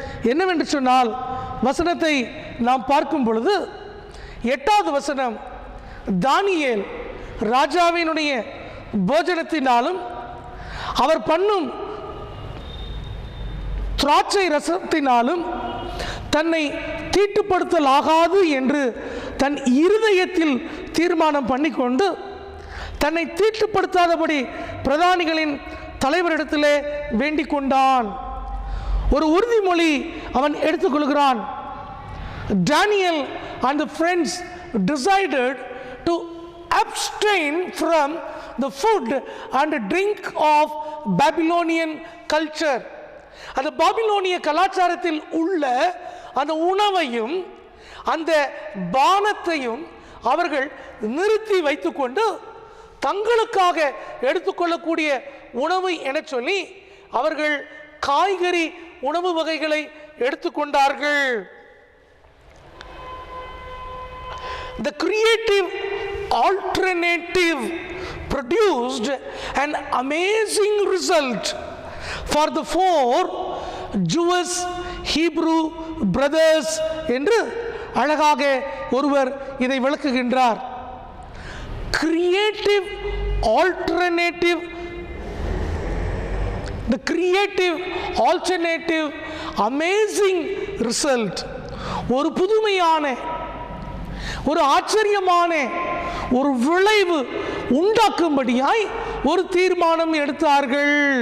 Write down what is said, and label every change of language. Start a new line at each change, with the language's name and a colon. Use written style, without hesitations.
Tamil: என்னவென்று சொன்னால், வசனத்தை நாம் பார்க்கும் பொழுது 8வது வசனம், தானியேல் ராஜாவினுடைய போஜனத்தினாலும் அவர் பண்ணும் திராட்சை ரசத்தினாலும் தன்னை தீட்டுப்படுத்தல் ஆகாது என்று தன் இருதயத்தில் தீர்மானம் பண்ணிக்கொண்டு தன்னை தீட்டுப்படுத்தாதபடி பிரதானிகளின் தலைவரிடத்திலே வேண்டிக் கொண்டான். ஒரு உறுதிமொழி அவன் எடுத்துக்கொள்கிறான்.
English: Daniel and the friends decided to abstain from the food and drink of Babylonian culture.
Tamil: அந்த பாபிலோனிய கலாச்சாரத்தில் உள்ள அந்த உணவையும் அந்த பானத்தையும் அவர்கள் நிறுத்தி வைத்துக்கொண்டு தங்களுக்காக எடுத்துக்கொள்ளக்கூடிய உணவு என சொல்லி அவர்கள் காய்கறி உணவு வகைகளை எடுத்துக்கொண்டார்கள்.
English: The creative alternative produced an amazing result for the 4 Jewish Hebrew brothers
Tamil: என்று அழகாக ஒருவர் இதை விளக்குகின்றார்.
English: Creative alternative, the creative alternative amazing result,
Tamil: ஒரு புதுமையான ஒரு ஆச்சரியமான ஒரு விளைவு உண்டாக்கும்படியாய் ஒரு தீர்மானம் எடுத்தார்கள்.